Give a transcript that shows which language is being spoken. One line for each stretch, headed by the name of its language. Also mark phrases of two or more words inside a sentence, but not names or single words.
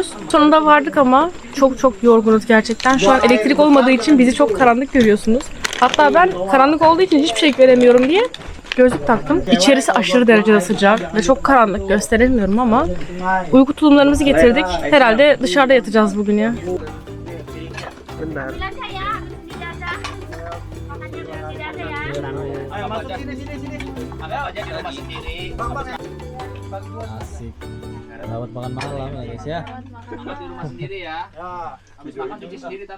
Turkish: Sonunda vardık ama çok yorgunuz gerçekten. Şu an elektrik olmadığı için bizi çok karanlık görüyorsunuz. Hatta ben karanlık olduğu için hiçbir şey göremiyorum diye gözlük taktım. İçerisi aşırı derecede sıcak ve çok karanlık, gösteremiyorum ama uyku tulumlarımızı getirdik. Herhalde dışarıda yatacağız bugün ya.
Indonesian: Bilang saya tidak ada. Makannya tidak ada ya. Asik. Dapat makan malam ya guys ya. sendiri ya. Habis makan cuci sendiri tapi.